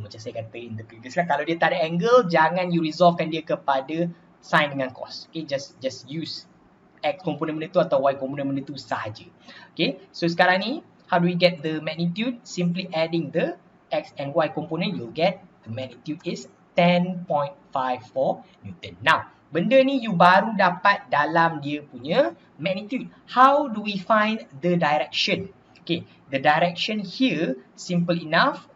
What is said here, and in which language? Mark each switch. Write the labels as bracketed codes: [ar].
[ms] Macam saya kata [en] in the previous slide, [ms] kalau dia tak ada angle, jangan you resolvekan dia kepada sin dengan cos. [en] Okay, just use [ms] x komponen benda tu atau y komponen benda tu sahaja. [en] Okay, so [ms] sekarang ni, [en] how do we get the magnitude? Simply adding the x and y component, you'll get the magnitude is 10.54 Newton. [ms] Now, benda ni you baru dapat dalam dia punya magnitude. [en] How do we find the direction? Okay, the direction here simple enough.